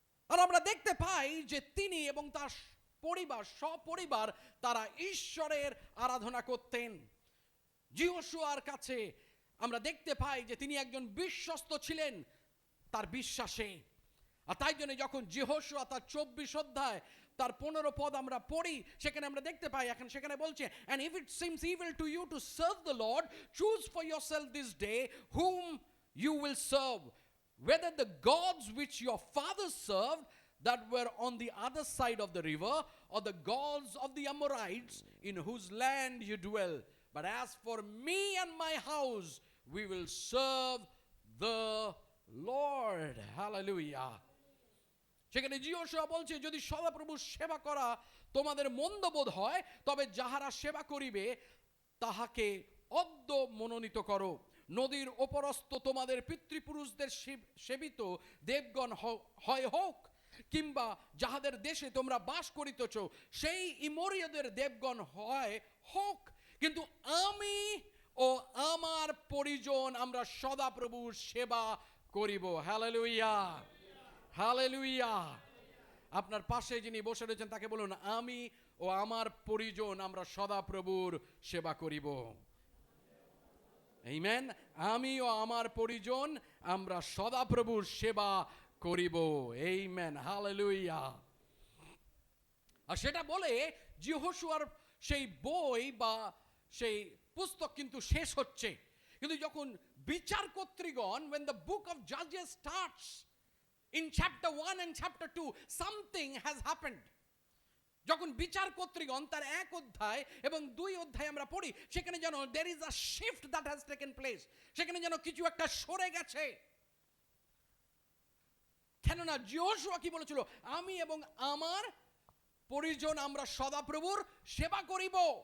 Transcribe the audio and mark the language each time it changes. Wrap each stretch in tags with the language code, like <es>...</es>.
<bn>আর আমরা দেখতে পাই যে তিনি এবং তার পরিবার, সপরিবার, তারা ঈশ্বরের আরাধনা করতেন। যেহোশুয়ার কাছে আমরা দেখতে পাই যে তিনি একজন বিশ্বস্ত ছিলেন তার বিশ্বাসে। আর তাই জন্য যখন যেহোশুয়া তার 24 অধ্যায় তার 15 পদ আমরা পড়ি, সেখানে আমরা দেখতে পাই, এখন সেখানে বলছে,</bn> <en>and if it seems evil to you to serve the Lord, choose for yourself this day whom you will serve, whether the gods which your fathers served that were on the other side of the river, or the gods of the Amorites in whose land you dwell. But as for me and my house, we will serve the Lord. Hallelujah.</en> <bn>সেখানে যেহোশুয়া বলছে, যদি সদাপ্রভুর সেবা করা তোমাদের মন্দ বোধ হয়, তবে যাহারা সেবা করিবে তাহাকে অদ্য মনোনীত করো। নদীর ওপরস্থ তোমাদের পিতৃপুরুষদের সেবিত দেবগণ হয় হোক, কিংবা যাহাদের দেশে তোমরা বাস করিতেছ সেই ইমোরীয়দের দেবগণ হয় হোক, কিন্তু আমি ও আমার পরিজন আমরা সদাপ্রভুর সেবা করিব। Hallelujah, hallelujah. আপনার পাশে যিনি বসে রয়েছেন তাকে বলুন, আমি ও আমার পরিজন আমরা সদাপ্রভুর সেবা করিব। আমেন। আমিও আমার পরিজন আমরা সদাপ্রভুর সেবা করিব। Amen, hallelujah. আর সেটা বলে যেহোশুয়ার সেই বই বা সেই পুস্তক কিন্তু শেষ হচ্ছে। কিন্তু যখন বিচার কর্তৃগণ,</bn> <en>when the book of Judges starts in chapter 1 and chapter 2, something has happened.</en> <bn>যখন বিচার কর্তৃগণ তার 1 অধ্যায় এবং 2 অধ্যায় আমরা পড়ি, সেখানে যেন</bn> <en>there is a shift that has taken place,</en> <bn>সেখানে যেন কিছু একটা সরে গেছে। কেননা যেহোশুয়া কি বলেছিল? আমি এবং আমার পরিজন আমরা সদাপ্রভুর সেবা করিব।</bn>